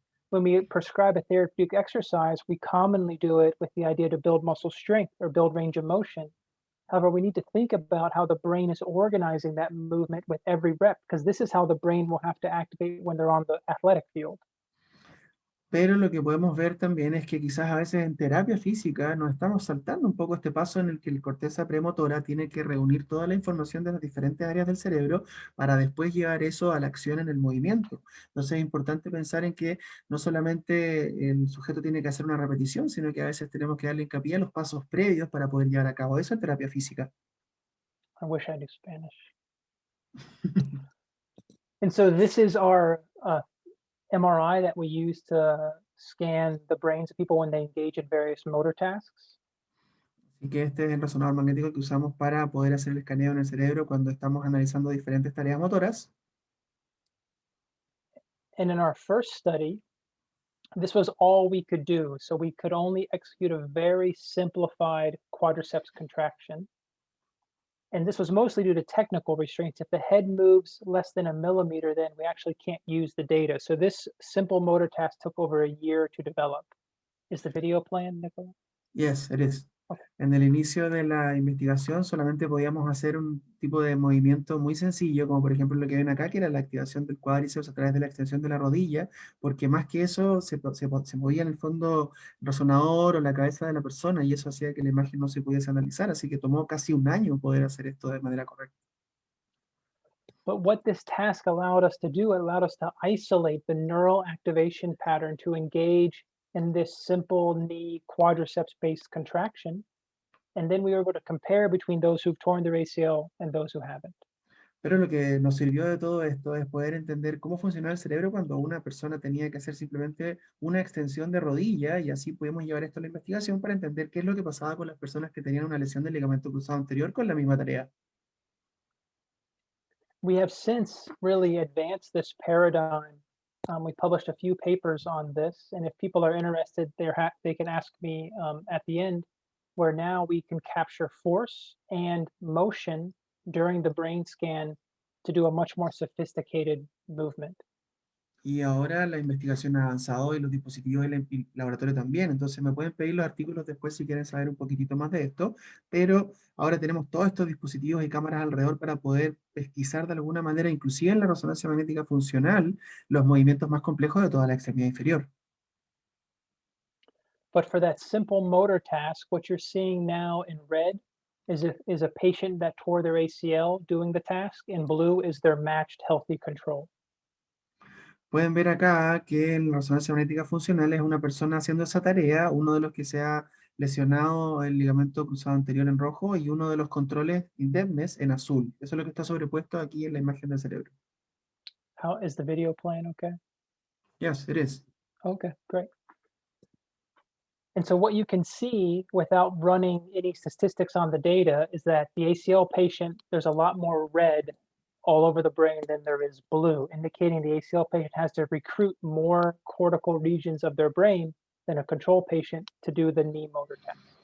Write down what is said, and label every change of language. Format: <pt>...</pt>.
<en>When we prescribe a therapeutic exercise, we commonly do it with the idea to build muscle strength or build range of motion. However, we need to think about how the brain is organizing that movement with every rep, because this is how the brain will have to activate when they're on the athletic field.</en> <es>Pero lo que podemos ver también es que quizás a veces en terapia física nos estamos saltando un poco este paso en el que la corteza premotora tiene que reunir toda la información de las diferentes áreas del cerebro para después llevar eso a la acción en el movimiento. Entonces es importante pensar en que no solamente el sujeto tiene que hacer una repetición, sino que a veces tenemos que darle hincapié a los pasos previos para poder llevar a cabo eso en terapia física.</es> <en>I wish I knew Spanish. And so this is our MRI that we use to scan the brains of people when they engage in various motor tasks.</en> <es>Así que este es el resonador magnético que usamos para poder hacer el escaneo en el cerebro cuando estamos analizando diferentes tareas motoras.</es> <en>And in our first study, this was all we could do. So we could only execute a very simplified quadriceps contraction. And this was mostly due to technical restraints. If the head moves less than a millimeter, then we actually can't use the data. So this simple motor task took over a year to develop. Is the video playing, Nicola? Yes, it is. Okay.</en> <es>En el inicio de la investigación solamente podíamos hacer un tipo de movimiento muy sencillo, como por ejemplo lo que ven acá, que era la activación del cuádriceps a través de la extensión de la rodilla, porque más que eso se movía en el fondo el resonador o la cabeza de la persona y eso hacía que la imagen no se pudiese analizar, así que tomó casi un año poder hacer esto de manera correcta.</es> <en>But what this task allowed us to do, it allowed us to isolate the neural activation pattern to engage in this simple knee quadriceps-based contraction. And then we were able to compare between those who've torn their ACL and those who haven't.</en> <es>Pero lo que nos sirvió de todo esto es poder entender cómo funcionaba el cerebro cuando una persona tenía que hacer simplemente una extensión de rodilla y así pudimos llevar esto a la investigación para entender qué es lo que pasaba con las personas que tenían una lesión del ligamento cruzado anterior con la misma tarea.</es> <en>We have since really advanced this paradigm. We published a few papers on this, and if people are interested, they can ask me at the end, where now we can capture force and motion during the brain scan to do a much more sophisticated movement.</en> <es>Y ahora la investigación ha avanzado y los dispositivos del laboratorio también, entonces me pueden pedir los artículos después si quieren saber un poquitito más de esto, pero ahora tenemos todos estos dispositivos y cámaras alrededor para poder pesquisar de alguna manera, inclusive en la resonancia magnética funcional, los movimientos más complejos de toda la extremidad inferior.</es> <en>But for that simple motor task, what you're seeing now in red is a patient that tore their ACL doing the task. In blue is their matched healthy control.</en> <es>Pueden ver acá que en la resonancia magnética funcional es una persona haciendo esa tarea, uno de los que se ha lesionado el ligamento cruzado anterior en rojo y uno de los controles indemnes en azul. Eso es lo que está sobrepuesto aquí en la imagen del cerebro.</es> <en>How is the video playing? Okay. Yes, it is. Okay, great. And so what you can see without running any statistics on the data is that the ACL patient, there's a lot more red all over the brain than there is blue, indicating the ACL patient has to recruit more cortical regions of their brain than a control patient to do the knee motor task.</en>